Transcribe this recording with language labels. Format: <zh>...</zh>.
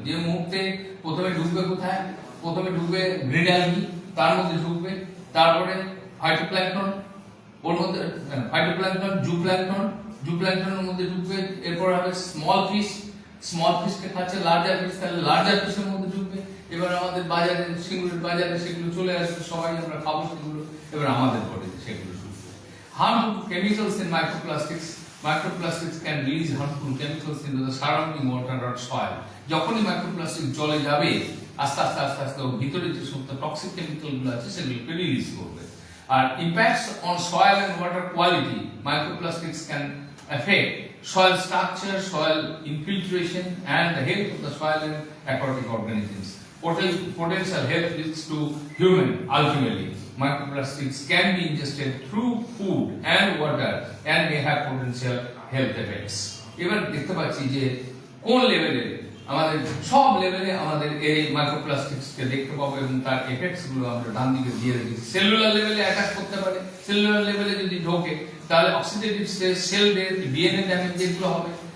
<bn>যে মুহূর্তে প্রথমে ঢুকবে কোথায়? প্রথমে ঢুকবে গ্রিন অ্যালগি, তার মধ্যে ঢুকবে, তারপরে ফাইটোপ্ল্যাঙ্কটন, ওর মধ্যে ফাইটোপ্ল্যাঙ্কটন, জুপ্ল্যাঙ্কটনের মধ্যে ঢুকবে, এরপর হবে স্মল ফিশকে খাচ্ছে লার্জার ফিশ, তাহলে লার্জার ফিশের মধ্যে ঢুকবে। এবার আমাদের বাজারে, সিঙ্গুরের বাজারে সেগুলো চলে আসবে, সবাই আমরা খাবো সেগুলো, এবার আমাদের বডিতে সেগুলো ঢুকবে।</bn> <en>Harmful chemicals in microplastics. Microplastics can release harmful chemicals into the surrounding water or soil.</en> <bn>যখনই মাইক্রোপ্লাস্টিক জলে যাবে আস্তে আস্তে ভিতরে যে সমস্ত টক্সিক কেমিক্যাল গুলো আছে সেগুলোকে রিলিজ করবে।</bn> <en>আর impacts on soil and water quality, microplastics can affect soil structure, soil infiltration and the health of the soil and aquatic organisms. Potential health risks to human ultimately. Microplastics can be ingested through food and water and may have potential health effects.</en> <bn>এবার দেখতে পাচ্ছি যে কোন লেভেলে, আমাদের সব লেভেলে আমাদের এই মাইক্রোপ্লাস্টিক্স কে দেখতে পাবো এবং তার এফেক্টস গুলো আমরা ডান দিকে দিয়ে রেখেছি। সেলুলার লেভেলে অ্যাটাক করতে পারে, সেলুলার লেভেলে যদি ঢোকে তাহলে oxidative stress, sell death, DNA damage যেগুলো হবে।</bn>